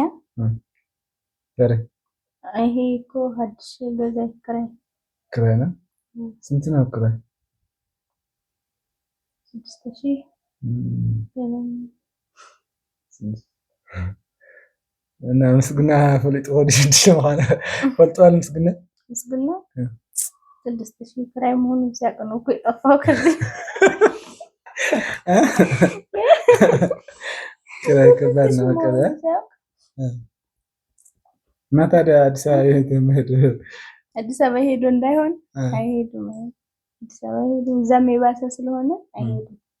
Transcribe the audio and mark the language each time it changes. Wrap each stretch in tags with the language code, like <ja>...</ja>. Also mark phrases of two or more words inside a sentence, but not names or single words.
<am>ዛሬ ይሄ እኮ</am> <ti>ሀዲስ ገዛ</ti> <am>ክራይ ነው። ስንት ነው ክራይ? 6000 እና ምስግና</am> <ti>ፈሊጥ ወዲ</ti> <am>6 ማለት ፈልጧል። ምስግና 6000 ክራይ መሆኑን ሲያውቅ ነው እኮ የጠፋው። ከዚህ ክራይ ከባድ ነው። እና ታዲያ አዲስ አበባ ሄዶ እንዳይሆን አይሄዱም። አዲስ አበባ ሄዶ እዛም የባሰ ስለሆነ አይሄዱም።</am>